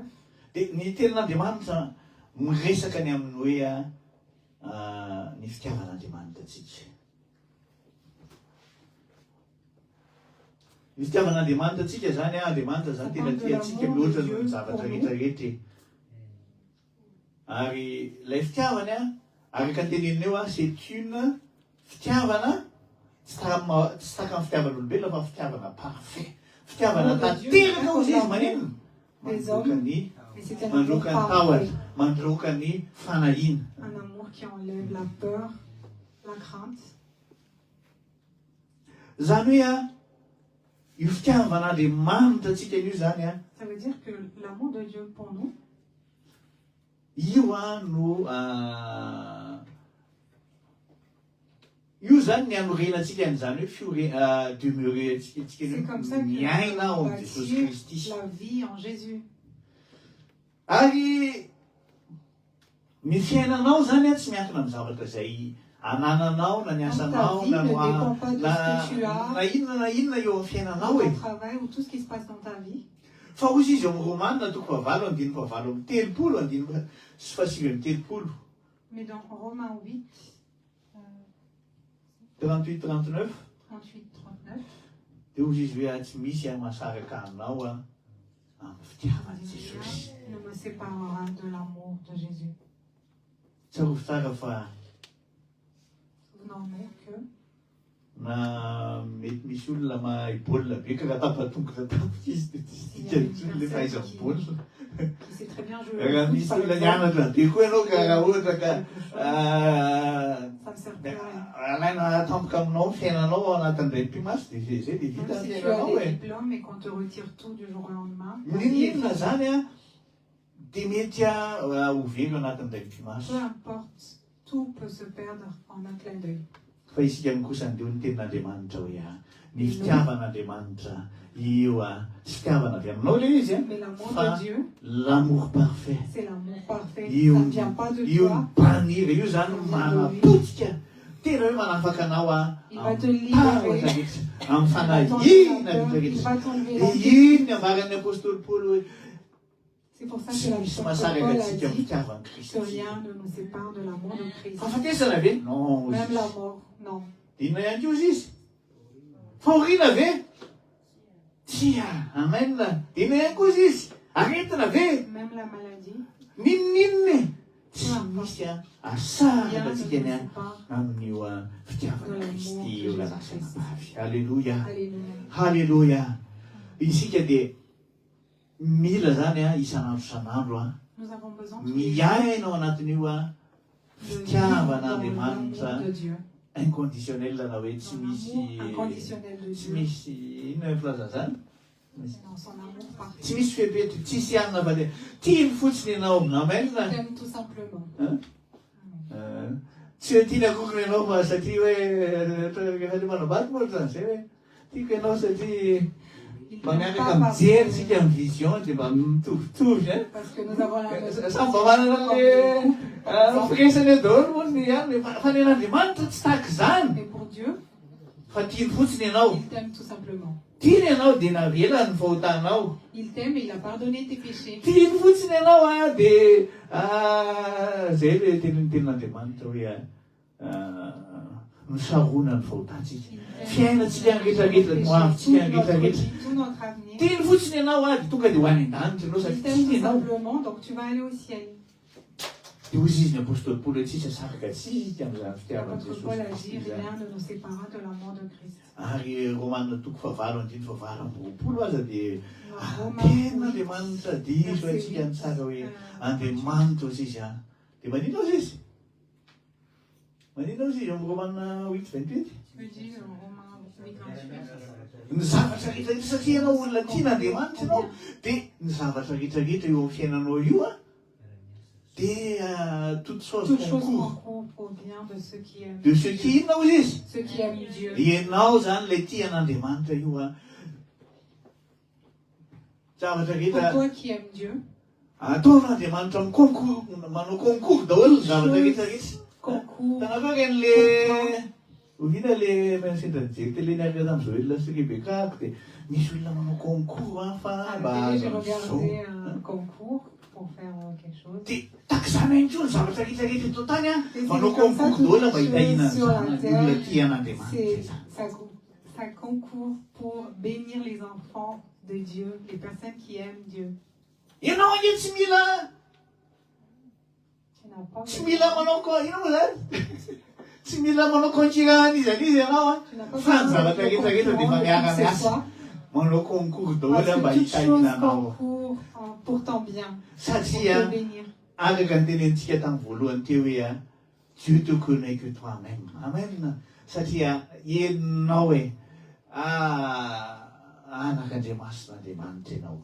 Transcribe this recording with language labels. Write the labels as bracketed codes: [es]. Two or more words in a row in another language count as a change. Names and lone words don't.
[mg] Dia ny tenin'Andriamanitra miresaka ny amin'ny hoe ny fitiavan'Andriamanitra antsika. Ny fitiavan'Andriamanitra antsika zany a, Andriamanitra zany tena tia antsika mihoatra noho ny zavatra rehetrarehetra. Ary ilay fitiavany a, araka ny teneniny eo a, [fr] c'est une [mg] fitiavana tsy taka amin'ny fitiavan'olombelona fa fitiavana parfait. Fitiavana tanteraka ozy izy manino? Mandroka ny [fr] Mais c'est un amour [mg] mandroka ny [fr] parfait. [mg] tahotra, mandroka ny fanahina. [fr] Un amour qui enlève la peur, la crainte. [mg] Zany hoe io fitiavan'Andriamanitra antsika io zany a, [fr] Ça veut dire que l'amour de Dieu pour nous, [mg] io no io zany ny anorenantsika an'izany hoe demeurer antsika [fr] c'est comme ça que [mg] miaina ao [fr] nous [mg] amin'ny Jesosy [fr] bâtir [mg] Kristy. [fr] la vie en Jésus. [mg] Ary ny fiainanao zany a tsy miankina amin'ny zavatra izay anananao na ny asanao [fr] vie [mg] na [fr] ne dépend pas de ce que tu as. [mg] na inona eo amin'ny fiainanao [fr] Ton e. travail ou tout ce qui se passe dans ta vie. [mg] Fa ozy izy eo amin'ny Romanina toko 8:7-30 sy 7:30. [fr] Mais dans Romains 8, 38-39. 38, 39, [mg] dia hozy izy hoe tsy misy mahasaraka anao amin'ny fitiavany Jesosy. [fr] Rien ne me séparera de l'amour de Jésus. [mg] Tsarovy tsara fa [fr] Souvenons-nous que [mg] na mety misy olona mahay baolina be ka raha tapatongotra tapitra izy dia tsy dikany le fahaizany baolina. [fr] qui sait très bien jouer [mg] Raha [fr] au foot, [mg] misy [fr] par [mg] olona [fr] exemple, [mg] nianatra be koa ianao ka raha ohatra ka [fr] ça ne sert plus à rien. [mg] alaina tampoka aminao ny fiainanao anatin'izay mpimasy dia zay dia vita [fr] Même [mg] ny [fr] si tu as [mg] fiainanao [fr] des e. diplômes et qu'on te retire tout du jour au lendemain, [mg] Ninona zany dia mety ho very anatin'izay mpimasy. [fr] peu importe, tout peut se perdre en un clin d'œil. [mg] Fa isika ny kosa andeho ny tenin'Andriamanitra hoe ny fitiavan'Andriamanitra io tsy fitiavana avy aminao le izy [fr] Mais l'amour [mg] fa [fr] de Dieu, l'amour parfait. c'est l'amour parfait. [mg] Io [fr] Ça ne vient pas de [mg] io [fr] toi. [mg] mipaniry io zany manapotika tena hoe manafaka anao [fr] Il va te [mg] amin'ny [fr] libérer. [mg] rehetra amin'ny [fr] Il [mg] fanahina [fr] va [mg] rehetra. [fr] t'enlever la peur. [mg] Iny ny ambaran'ny apôstôly Paoly hoe [fr] C'est pour ça [mg] tsy [fr] que [mg] misy [fr] l'apôtre [mg] mahasaraka [fr] Paul a [mg] antsika amin'ny [fr] dit [mg] fitiavan'ny [fr] que [mg] Kristy. [fr] rien ne nous sépare de l'amour de Christ. [mg] Fahafatesana ve? [fr] Non. Même la mort, non. [mg] Inona ihany koa izy? Fahoriana ve? Tia, amen. Inona ihany koa izy? Aretina ve? [fr] Même la maladie, [mg] Ninninny? Tsy misy [fr] rien [mg] asaraka [fr] ne nous [mg] antsika ny [fr] sépare [mg] amin'io fitiavana Kristy io lanasana bavy. Halleluja. [fr] Alléluia. [mg] Halleluja. Isika dia mila zany isan'andro isan'andro [fr] Nous avons besoin tous les jours [mg] miaina ao anatin'io [fr] de vivre [mg] fitiavan'Andriamanitra [fr] dans l'amour de Dieu. [mg] inconditionnel na hoe tsy [fr] Dans [mg] misy [fr] l'amour inconditionnel de [mg] tsy [fr] Dieu. [mg] misy inona filaza zany [fr] C'est dans son amour parfait. [mg] tsy misy fehipety tsisy anina fa dia tiany fotsiny ianao amen. [fr] Il t'aime tout simplement. [mg] Tsy hoe tiany akokony ianao fa satria hoe rehefa le manabaty moa zany zay hoe tiako ianao satria [fr] Il [mg] mba [fr] t'aime [mg] miaraka [fr] pas parce [mg] mijery tsika amin'ny vision dia mba mitovitovy [fr] parce que nous avons la même [mg] samy mba manana le firesany daholo moa ny ihany fa ny an'Andriamanitra tsy tahaka zany [fr] Mais pour Dieu, [mg] fa tiany fotsiny ianao [fr] il t'aime tout simplement. [mg] tiany ianao dia navela ny fahotanao [fr] Il t'aime et il a pardonné tes péchés. [mg] tiany fotsiny ianao dia zay le tenin'Andriamanitra hoe misarona ny fahotantsika fiainantsika ny rehetrarehetra no avintsika ny rehetrarehetra [fr] Tout notre avenir. [mg] tiany fotsiny ianao dia tonga dia ho any an-danitra ianao [fr] Il [mg] satria [fr] t'aime [mg] tiany [fr] tout [mg] ianao [fr] simplement, donc tu vas aller au ciel. [mg] dia hozy izy ny apôstôly Paoly hoe tsisy asaraka tsika amin'izany fitiavan'i [fr] L'apôtre Paul a dit, [mg] Jesosy zany. [fr] rien ne nous séparera de l'amour de Christ. [mg] Ary Romanina toko fahavalo andiny fahavalo amby roapolo aza dia [fr] Dans [mg] tena [fr] Romains [mg] Andriamanitra diso antsika ny tsara hoe Andriamanitra ozy izy dia manino ozy izy manino ozy izy amin'ny Romanina 8:28 [fr] tu dis Romains 8:28. [mg] ny zavatra rehetrarehetra satria ianao olona tian'Andriamanitra ianao dia ny zavatra rehetrarehetra eo amin'ny fiainanao io dia [fr] toute chose Toute chose concourt concourt au bien de ceux qui aiment de ceux qui [mg] inona ozy izy [fr] ceux qui aiment Dieu. [mg] ianao zany ilay tian'Andriamanitra io zavatra [fr] Pour [mg] rehetra [fr] toi qui aimes Dieu, [mg] ataon'Andriamanitra manao concours daholo ny zavatra rehetrarehetra concours tanako ren'le ovina le sendra nijery télé niaraka tamin'izao olona sy Rebecca dia misy olona manao concours fa [fr] à [mg] mba [fr] la télé, j'ai [mg] zao [fr] regardé un concours pour faire quelque chose. [mg] dia takizany ihany koa ny zavatra rehetrarehetra eto tany [fr] Et c'est [mg] manao [fr] comme ça [mg] concours [fr] toutes [mg] daholo [fr] les [mg] mba hitahina [fr] choses sur la [mg] ny [fr] terre, [mg] olona tian'Andriamanitra [fr] ça concourt pour bénir les enfants de Dieu, les personnes qui aiment Dieu. [mg] ianao anie tsy mila [fr] Tu n'as pas [mg] tsy mila manao ino moa zany tsy mila manao concurrent izy ianao [fr] tu n'as pas [mg] fa ny [fr] besoin [mg] zavatra [fr] de [mg] rehetrarehetra dia [fr] concurrent [mg] miara [fr] de qui que ce [mg] miasa [fr] soit, [mg] manao concours daholo [fr] parce [mg] mba [fr] que toutes choses [mg] hitahina anao [fr] concourent pour ton bien, pour [mg] satria [fr] te bénir. [mg] araka ny tenentsika tamin'ny voalohany teo hoe [fr] Dieu te connaît que toi-même [mg] amen satria enao hoe anak'Andriamasin'Andriamanitra ianao